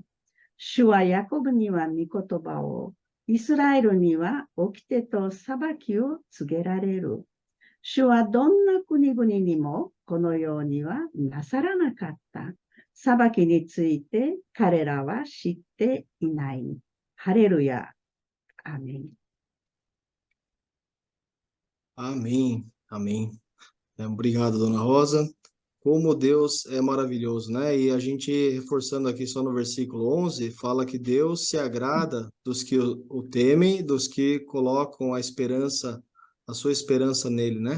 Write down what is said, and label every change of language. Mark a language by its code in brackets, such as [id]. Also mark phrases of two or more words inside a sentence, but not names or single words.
[ja] 主はヤコブには御言葉を、イスラエルには掟と裁きを告げられる。主はどんな国々にもこのようにはなさらなかった。裁きについて彼らは知っていない。ハレルヤ。アーメン。 [pt] Amém, amém. Obrigado, dona Rosa. Como Deus é maravilhoso, né? E a gente, reforçando aqui só no versículo 11, fala que Deus se agrada dos que o temem, dos que colocam a sua esperança nele, né?